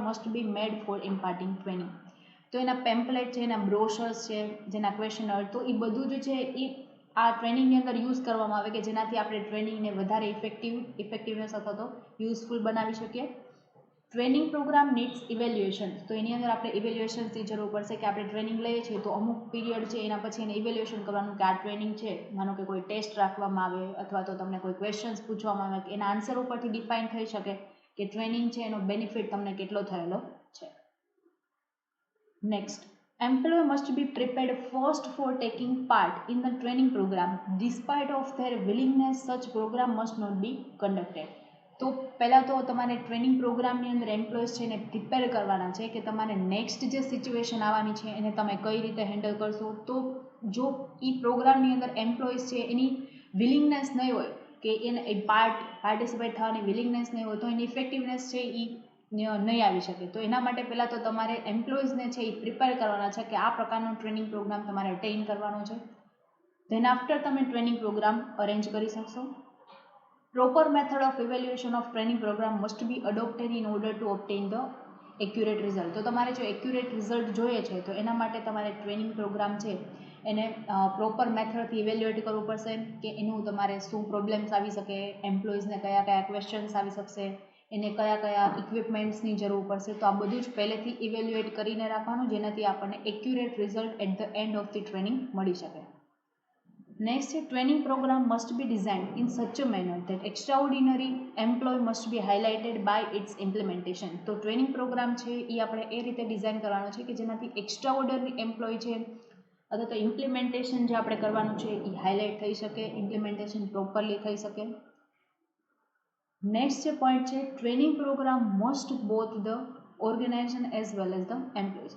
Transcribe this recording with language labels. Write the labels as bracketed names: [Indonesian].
[English] must be made for imparting training. [Gujarati] તો એના pamphlet છે, એના બ્રોશર્સ છે, જેના ક્વેશ્ચનર, તો એ બધું જ છે એ આ ટ્રેનિંગની અંદર યુઝ કરવામાં આવે કે જેનાથી આપણે ટ્રેનિંગને વધારે ઇફેક્ટિવનેસ અથવા તો યુઝફુલ બનાવી શકીએ. ટ્રેનિંગ પ્રોગ્રામ નીડ્સ ઇવેલ્યુએશન, તો એની અંદર આપણે ઇવેલ્યુએશન્સની જરૂર પડશે કે આપણે ટ્રેનિંગ લઈએ છીએ તો અમુક પીરિયડ છે એના પછી એને ઇવેલ્યુએશન કરવાનું કે આ ટ્રેનિંગ છે, માનો કે કોઈ ટેસ્ટ રાખવામાં આવે અથવા તો તમને કોઈ ક્વેશ્ચન્સ પૂછવામાં આવે કે એના આન્સર ઉપરથી ડિફાઇન થઈ શકે કે ટ્રેનિંગ છે એનો બેનિફિટ તમને કેટલો થયેલો છે. [English] Next, employee must be prepared first for taking part in the training program. Despite of their willingness, such program must not be conducted. [Gujarati] તો પહેલાં તો તમારે ટ્રેનિંગ પ્રોગ્રામની અંદર એમ્પ્લોઈઝ છે એને પ્રિપેર કરવાના છે કે તમારે નેક્સ્ટ જે સિચ્યુએશન આવવાની છે એને તમે કઈ રીતે હેન્ડલ કરશો. તો જો એ પ્રોગ્રામની અંદર એમ્પ્લોઈઝ છે એની વિલિંગનેસ નહીં હોય કે એને પાર્ટિસિપેટ થવાની વિલિંગનેસ નહીં હોય તો એની ઇફેક્ટિવનેસ છે એ નહીં આવી શકે. તો એના માટે પહેલાં તો તમારે એમ્પ્લોઈઝને છે એ પ્રિપેર કરવાના છે કે આ પ્રકારનો ટ્રેનિંગ પ્રોગ્રામ તમારે અટેઇન કરવાનો છે. ધેન આફ્ટર તમે ટ્રેનિંગ પ્રોગ્રામ અરેન્જ કરી શકશો. [English] Proper method of evaluation of training program must be adopted in order to obtain the accurate result. [Gujarati] તો તમારે જો એક્યુરેટ રિઝલ્ટ જોઈએ છે તો એના માટે તમારે ટ્રેનિંગ પ્રોગ્રામ છે એને પ્રોપર મેથડથી ઇવેલ્યુએટ કરવું પડશે કે એનું તમારે શું પ્રોબ્લેમ્સ આવી શકે, એમ્પ્લોઈઝને કયા કયા ક્વેશ્ચન્સ આવી શકશે, એને કયા કયા ઇક્વિપમેન્ટ્સની જરૂર પડશે. તો આ બધું જ પહેલેથી ઇવેલ્યુએટ કરીને રાખવાનું જેનાથી આપણને accurate result [English] at the end of the training [Gujarati] મળી શકે. [English] Next, a training program must be designed in such a manner that extraordinary employee must be highlighted by its implementation. [Gujarati] તો ટ્રેનિંગ પ્રોગ્રામ છે એ આપણે એ રીતે ડિઝાઇન કરવાનો છે કે જેનાથી એક્સ્ટ્રાઓર્ડિનરી એમ્પ્લોય છે અથવા તો ઇમ્પ્લિમેન્ટેશન જે આપણે કરવાનું છે એ હાઇલાઇટ થઈ શકે, ઇમ્પ્લિમેન્ટેશન પ્રોપરલી થઈ શકે. [English] Next જે point છે, training programme must both the organisation as well as the employees.